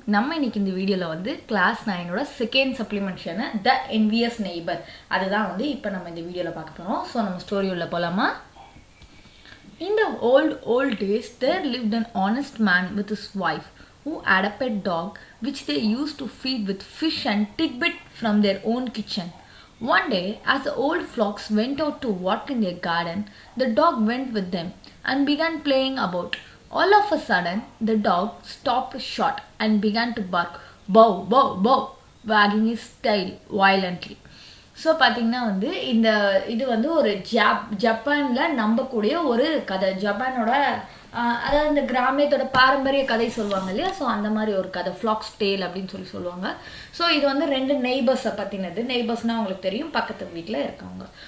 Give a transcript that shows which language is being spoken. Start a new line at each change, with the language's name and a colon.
Tamil: நம்ம இன்னைக்கு இந்த வீடியோல வந்து class 9 ஓட second supplementary the Envious Neighbour அதுதான் வந்து இப்போ நம்ம இந்த வீடியோல பார்க்க போறோம். சோ நம்ம ஸ்டோரி உள்ள போலாமா?
English: In the old days there lived an honest man with his wife who had a pet dog which they used to feed with fish and tidbit from their own kitchen. One day, as the old flocks went out to work in their garden, the dog went with them and began playing about. All of a sudden, the dog stopped short and began to bark, bow, bow, bow, wagging his tail violently.
Tamil: So பார்த்தீங்கன்னா வந்து இது வந்து ஒரு ஜப்பானில் நம்பக்கூடிய ஒரு கதை. ஜப்பானோட அதாவது இந்த கிராமியத்தோட பாரம்பரிய கதை சொல்லுவாங்க இல்லையா, ஸோ அந்த மாதிரி ஒரு கதை, ஃப்ளாக்ஸ் டேல் அப்படின்னு சொல்லுவாங்க. ஸோ இது வந்து ரெண்டு நெய்பர்ஸை பற்றினது. நெய்பர்ஸ்னால் உங்களுக்கு தெரியும், பக்கத்து வீட்டில் இருக்காங்க.